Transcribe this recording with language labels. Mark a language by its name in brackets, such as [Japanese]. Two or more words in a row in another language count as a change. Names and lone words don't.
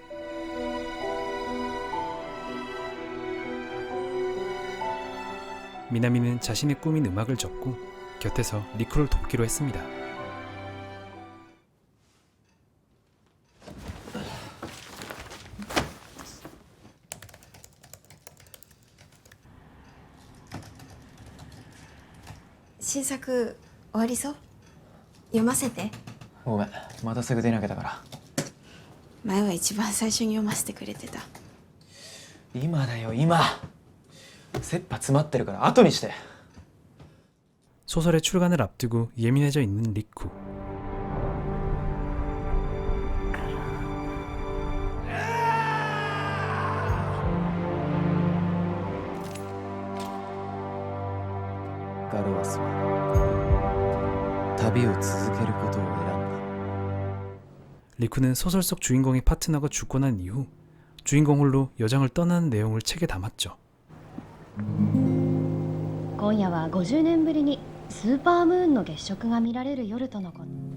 [Korean] 미나미는 자신의 꿈인 음악을 접고 곁에서 리쿠를 돕기로 했습니다. [Japanese] 신작 終わりそう？読ませて。ごめん、またすぐ出なきゃだから。前は一番最初に読ませてくれてた。今だよ、今。切羽詰まってるから後にして。 [Korean] 소설의 출간을 앞두고 예민해져 있는 리쿠. [Japanese] 가로아스 は旅を続けることを選んだ. [Korean] 리쿠는 소설 속 주인공의 파트너가 죽고 난 이후 주인공 홀로 여정을 떠나는 내용을 책에 담았죠. [Japanese] 今夜は50年ぶりにスーパームーンの月食が見られる夜とのこと。